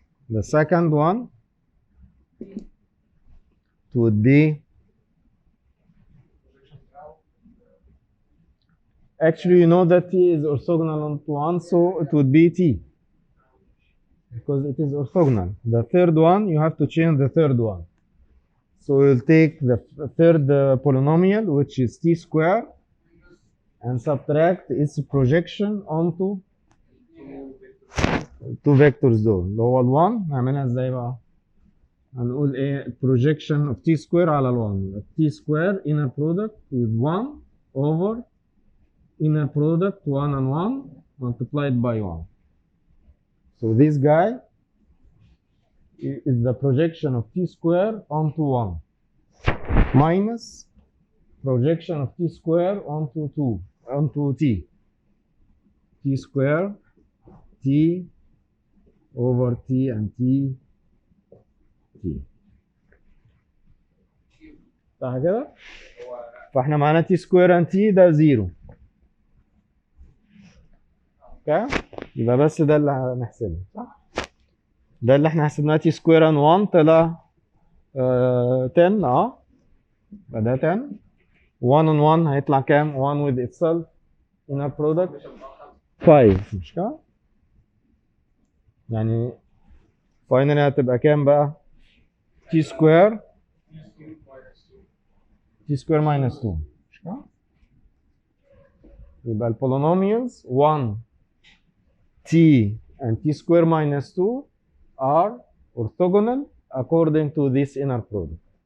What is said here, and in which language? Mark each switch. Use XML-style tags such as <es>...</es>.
<en>The second one would be, actually you know that T is orthogonal onto 1, so it would be T, because it is orthogonal. The third one, you have to change the third one. So we'll take the third polynomial, which is T square, and subtract its projection onto two vectors</en> <ar>دول اللي هو ال1. نعملها ازاي بقى؟ هنقول ايه</ar> <en>projection of T square</en> <ar>على ال1.</ar> <en>T square inner product with 1 over inner product 1 and 1 multiplied by 1. So this guy is the projection of T square onto 1 minus projection of T square onto 2 onto T. T square T over T and T T.</en> <ar>صح كده؟ فاحنا معانا</ar> <en>T square and T</en> <ar>ده 0. اوكي؟ يبقى بس ده اللي هنحسبه صح؟ ده اللي احنا حسبناه</ar> <en>T square and 1</en> <ar>طلع 10 يبقى ده 10.</ar> <en>1 and 1</en> <ar>هيطلع كام؟</ar> <en>1 with itself inner product 5</en> <ar>مش كده؟ يعني</ar> <en>finally</en> <ar>هتبقى كام بقى؟</ar> <en>T square minus 2</en> <ar>مش كده؟ يبقى البولينوميالز</ar> <en>1 T and T square minus 2 are orthogonal according to this inner product.</en>